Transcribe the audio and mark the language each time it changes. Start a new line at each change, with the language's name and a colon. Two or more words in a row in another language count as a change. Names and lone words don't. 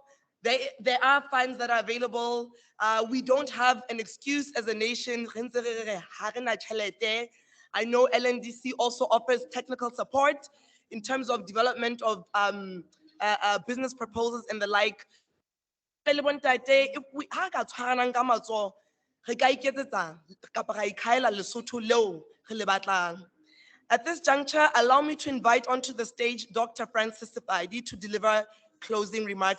English: There are funds that are available. We don't have an excuse as a nation. I know LNDC also offers technical support in terms of development of business proposals and the like. If we
Southern Sotho: ha ka tshwaranang ka matsoho, re ka iketsetsa kapa ra ikhaela Lesotho leo re le batlang.
English: At this juncture, allow me to invite onto the stage Dr. Francis Sipadi to deliver closing remarks.